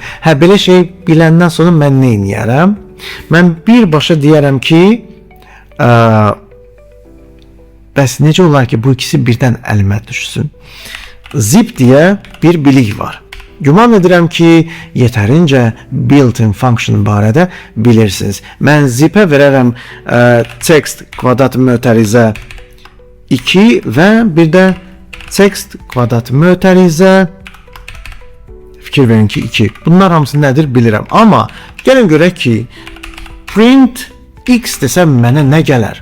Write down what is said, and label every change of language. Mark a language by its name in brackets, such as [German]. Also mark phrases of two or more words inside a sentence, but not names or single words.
[Azerbaijani] Hə, belə şey biləndən sonra mən nə edərəm? Mən birbaşa deyərəm ki, bəs necə olar ki, bu ikisi birdən əlimə düşsün? Zip deyə bir bilik var. Güman edirəm ki, yetərincə [English] built-in function [Azerbaijani] barədə bilirsiniz. Mən zipə verərəm text kvadrat mötərizə 2 və bir də text kvadrat mötərizə fikir verin ki 2. Bunlar hamısı nədir bilirəm. Amma gəlin görək ki, [English] print x [Azerbaijani] desəm mənə nə gələr?